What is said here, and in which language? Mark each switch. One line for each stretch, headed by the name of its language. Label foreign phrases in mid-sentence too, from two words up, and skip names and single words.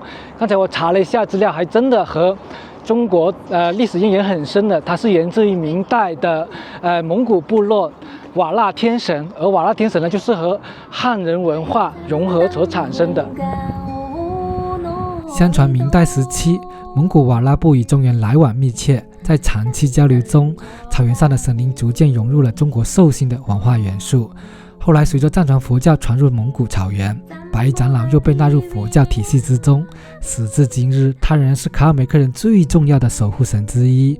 Chinese: 剛才我查了一下資料，還真的和中國歷史淵源很深的。它是源自於明代的蒙古部落瓦剌天神，而瓦剌天神呢，就是和漢人文化融合所產生的。相傳明代時期，蒙古瓦剌部與中原來往密切，在長期交流中，草原上的神靈逐漸融入了中國獸性的文化元素。後來隨着藏傳佛教傳入蒙古草原，白衣長老又被納入佛教體系之中。時至今日，他仍然是卡爾梅克人最重要的守護神之一。